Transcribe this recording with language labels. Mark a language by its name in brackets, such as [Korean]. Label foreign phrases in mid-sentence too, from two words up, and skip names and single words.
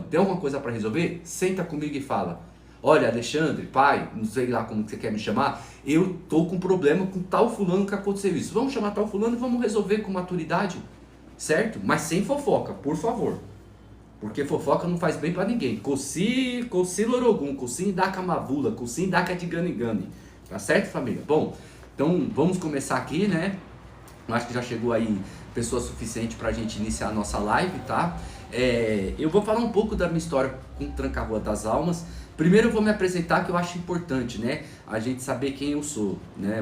[Portuguese] Tem alguma coisa para resolver? Senta comigo e fala. Olha, Alexandre, pai, não sei lá como você quer me chamar, eu tô com problema com tal fulano que aconteceu isso. Vamos chamar tal fulano e vamos resolver com maturidade, certo? Mas sem fofoca, por favor. Porque fofoca não faz bem pra ninguém. Coci lorogum, coci indaka mavula, coci indaka de gani. Tá certo, família? Bom, então vamos começar aqui, né? Eu acho que já chegou aí pessoa suficiente pra gente iniciar a nossa live, tá? Eu vou falar um pouco da minha história com Tranca-Rua das Almas. Primeiro eu vou me apresentar, que eu acho importante, né? A gente saber quem eu sou, né?